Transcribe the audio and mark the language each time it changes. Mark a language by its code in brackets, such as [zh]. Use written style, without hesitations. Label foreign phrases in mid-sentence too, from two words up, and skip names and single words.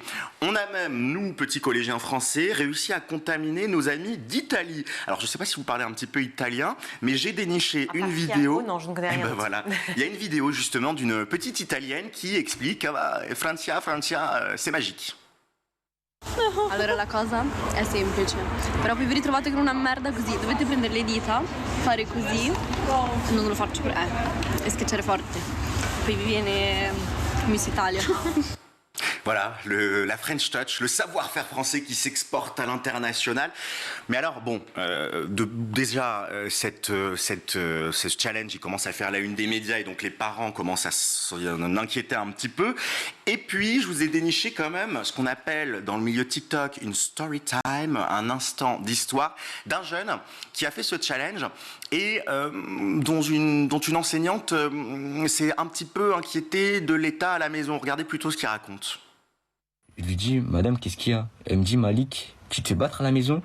[fr] On a même, nous, petits collégiens français, réussi à contaminer nos amis d'Italie. Alors, je ne sais pas si vous parlez un petit peu italien, mais j'ai déniché une vidéo. Non, je ne connais rien. Ben voilà. Il y a une vidéo justement d'une petite italienne qui explique Francia, c'est magique. [it] Allora la cosa è semplice, però poi vi ritrovate con una merda così, dovete prendere le dita, fare così, non lo faccio e schiacciare forte, poi vi viene Miss Italia. [fr] Voilà, la [en] French Touch, [fr] le savoir-faire français qui s'exporte à l'international. Mais alors, bon, déjà, ce challenge, il commence à faire la une des médias et donc les parents commencent à s'en inquiéter un petit peu. Et puis, je vous ai déniché quand même ce qu'on appelle dans le milieu TikTok une [en] story time, [fr] un instant d'histoire d'un jeune qui a fait ce challenge et dont une enseignante s'est un petit peu inquiétée de l'état à la maison. Regardez plutôt ce qu'il raconte. Je lui dis, madame, qu'est-ce qu'il y a? Elle me dit, Malik, tu te fais battre à la maison?